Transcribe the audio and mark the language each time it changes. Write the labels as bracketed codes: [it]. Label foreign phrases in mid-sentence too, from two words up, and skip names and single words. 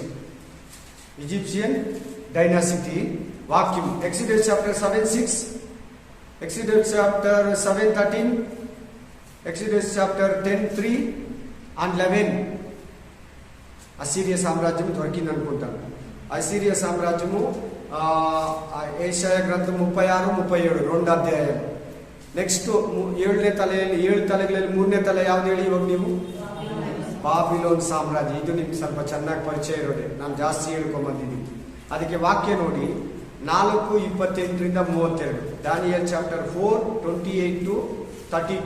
[en] Egyptian dynasty [te] వాక్యం ఎక్సోడస్ చాప్టర్ 7:6, ఎక్సోడస్ చాప్టర్ 7:13, ఎక్సోడస్ చాప్టర్ 10:3 and 11. అసీరియా సామ్రాజ్యం దొరికింది అనుకుంటాను. అసీరియా సామ్రాజ్యము ఏషయా గ్రంథం 36-37 2 అధ్యాయాలు. [kn] ನೆಕ್ಸ್ಟ್ 7ನೇ ತಲೆಯಲ್ಲಿ 7 ತಲೆಗಳಲ್ಲಿ 3ನೇ ತಲೆ ಯಾವ್ದು ಹೇಳಿ ಇವಾಗ ನೀವು? ಬಾಬಿಲೋನ್ ಸಾಮ್ರಾಜ್ಯ. ಇದು ನಿಮ್ಗೆ ಸ್ವಲ್ಪ ಚೆನ್ನಾಗಿ ಪರಿಚಯ ಇರೋದೆ, ನಾನು ಜಾಸ್ತಿ ಹೇಳ್ಕೊಂಬಂದಿದ್ದೀನಿ. ಅದಕ್ಕೆ ವಾಕ್ಯ ನೋಡಿ 4:28-32. ದಾನಿಯೇಲ್ ಚಾಪ್ಟರ್ 4:28-32.